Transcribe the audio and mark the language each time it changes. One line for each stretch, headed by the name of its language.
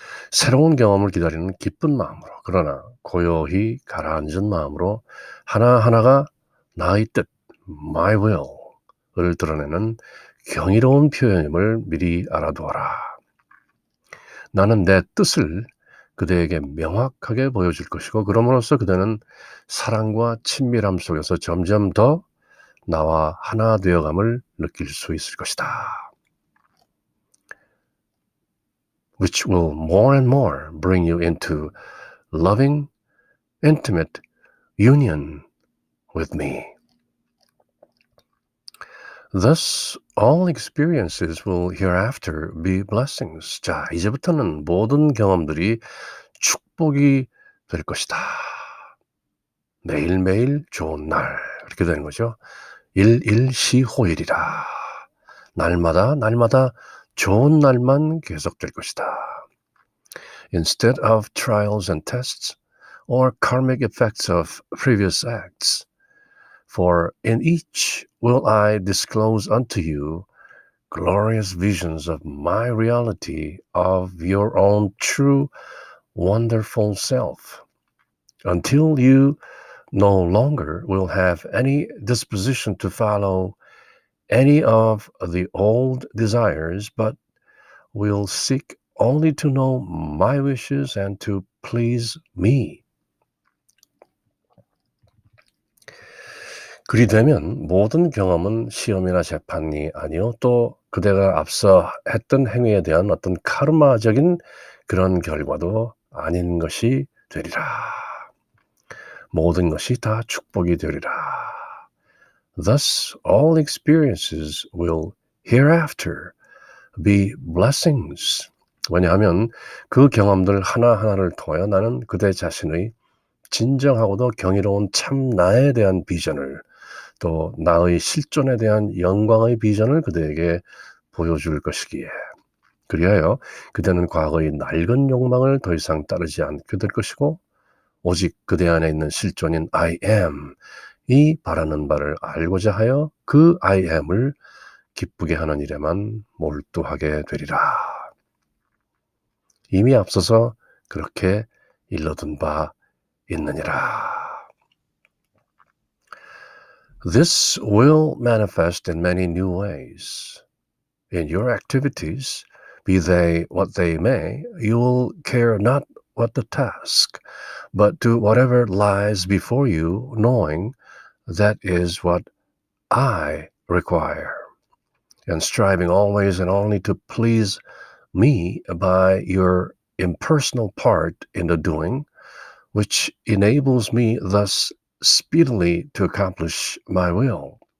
Korean: 새로운 경험을 기다리는 기쁜 마음으로 그러나 고요히 가라앉은 마음으로 하나하나가 나의 뜻, my will을 드러내는 경이로운 표현임을 미리 알아두어라. 나는 내 뜻을 그대에게 명확하게 보여줄 것이고 그럼으로써 그대는 사랑과 친밀함 속에서 점점 더 나와 하나 되어감을 느낄 수 있을 것이다.
English: Which will more and more bring you into loving, intimate union with me. Thus, all experiences will hereafter be blessings.
Korean: 자, 이제부터는 모든 경험들이 축복이 될 것이다. 매일매일 좋은 날. 이렇게 되는 거죠. 일일시호일이라. 날마다 좋은 날만 계속될 것이다.
English: Instead of trials and tests or karmic effects of previous acts, For in each will I disclose unto you glorious visions of my reality, of your own true, wonderful self, until you no longer will have any disposition to follow any of the old desires, but will seek only to know my wishes and to please me.
Korean: 그리 되면 모든 경험은 시험이나 재판이 아니요 또 그대가 앞서 했던 행위에 대한 어떤 카르마적인 그런 결과도 아닌 것이 되리라. 모든 것이 다 축복이 되리라.
English: Thus all experiences will hereafter be blessings.
Korean: 왜냐하면 그 경험들 하나하나를 통하여 나는 그대 자신의 진정하고도 경이로운 참 나에 대한 비전을 또 나의 실존에 대한 영광의 비전을 그대에게 보여줄 것이기에 그리하여 그대는 과거의 낡은 욕망을 더 이상 따르지 않게 될 것이고 오직 그대 안에 있는 실존인 I am 이 바라는 바를 알고자 하여 그 I am을 기쁘게 하는 일에만 몰두하게 되리라. 이미 앞서서 그렇게 일러둔 바 있느니라.
English: This will manifest in many new ways. In your activities, be they what they may, you will care not what the task, but do whatever lies before you, knowing that is what I require, and striving always and only to please me by your impersonal part in the doing, which enables me thus speedily to accomplish my will.